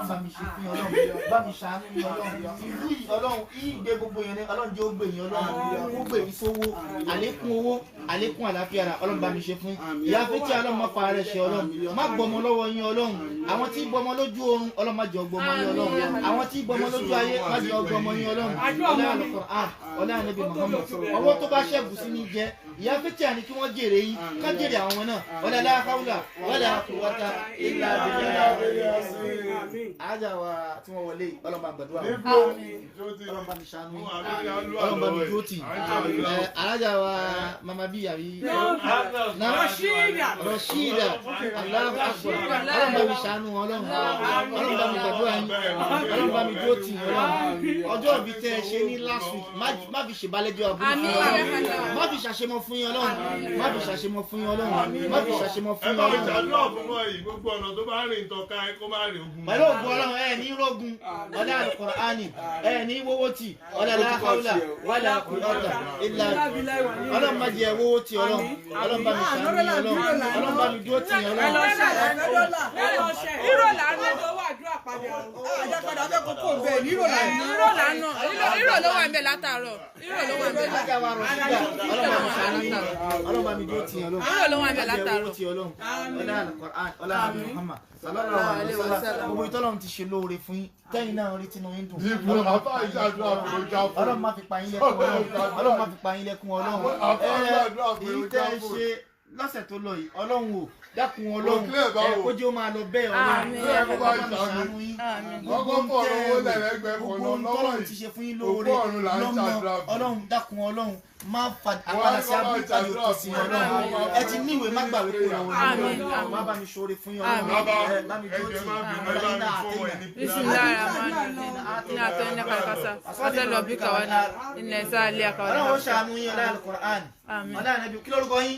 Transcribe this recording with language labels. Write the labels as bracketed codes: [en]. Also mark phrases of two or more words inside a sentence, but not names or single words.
[yo] bá mi ṣe fún yín ọlọ́run bá mi ṣàánú yín ọlọ́run ìlú yìí ọlọ́run yìí gbé gbogbo yẹn ọlọ́run jẹ́ ó gbé yín ọlọ́run ó gbé yín sówó àlékún owó àlékún àlàáfíà ọlọ́run bá mi ṣe fún ìyá Fathia ọlọ́run má fa ara ṣe ọlọ́run má gbọmọ lọ́wọ́ yín ọlọ́run àwọn tí gbọmọ lójú oorun ọlọ́run má jẹ́ ọgbọmọ yín ọlọ́run àwọn tí gbọmọ lójú ayé má jẹ́ ọgbọmọ yín ọlọ́run ọlá Ànábì Muhammad ọwọ́ tó bá ṣẹ́gun sí ní jẹ́ ìyá Fathia ni kí wọ́n jèrè yín ká jèrè àwọn náà [ar] wala la hawla wala quwwata illa billah. [yo] àjà wa tí wọ́n wọlé ọlọ́run bá gbàdúrà ọlọ́run bá mi ṣàánú ọlọ́run bá mi dúró tì àjà wa mama bí àbí Rashida [ar] Allahu akbar [yo] ọlọ́run bá mi ṣàánú ọlọ́run bá mi gbàdúrà yín ọlọ́run bá mi dúró tì ọjọ́ ìbí tẹ́ ẹ ṣe ní [en] last week [yo] má fi ṣèbálẹ́jọ́ àbúrò má fi ṣàṣemọ fún yín ọlọ́run má fi ṣàṣemọ fún yín ọlọ́run má fi ṣàṣemọ fún yín ọlọ́run. àdúrà fún wọn yìí gbogbo ọ̀nà tó bá rìn tọ́ka ẹ kó má rìn ogun. pẹ̀lú ògùn ọlọ́run ẹ ní rógun ọlá Al-Qur'ani ẹ ní wọ́wọ́ tì ọlá [ar] la hawla wala quwwata illa billah [yo] ọlọ́run má jẹ́ wọ́wọ́ tì ọlọ́run bá mi ṣàánú yín ọlọ́run bá mi dúró tì yín ọlọ́run. irọ́ làánú owó àdúrà padà àjàpadà fẹ́ kókó bẹ́ẹ̀ ní irọ́ làánú. irọ́ ló wà ń bẹ látàárọ̀ irọ́ ló wà ń bẹ látàárọ̀ ọlọ́run bá mi dúró tì yín ọlọ́run. irọ́ ló wà ń bẹ látàárọ̀. ọlá Al-Qur'an ọlá Muhammad [ar] sallallahu alaihi wasallam [yo] gbogbo ìtọ́lọ́run ti ṣe lóore fún yín tẹ́yìn náà rí tinú yín dùn. ọlọ́run má fi pa yín lẹ́kún ọlọ́run má fi pa yín lẹ́kún ọlọ́run èyí tẹ́ ẹ ṣe lọ́sẹ̀ tó lọ yìí ọlọ́run ò dákun ọlọ́run kójú ó máa lọ bẹ́ẹ̀ ọlọ́run bá mi ṣàánú yín gbogbo tọ́lọ́run ti ṣe fún yín lóore lọ́mọ ọlọ́run dákun ọlọ́run má fa àpàdà sí abúlé tàbí òkè sí ọlọ́run ẹ ti níwèé má gbàgbé kó lọ́wọ́ ọlọ́run má bá mi ṣoore fún yín ọlọ́run bá mi dúró tì ọlọ́run náà ọlọ́run ó ṣàánú yín ọlọ́run Al-Qur'an ọlọ́run Ànábì kí lórúkọ yín.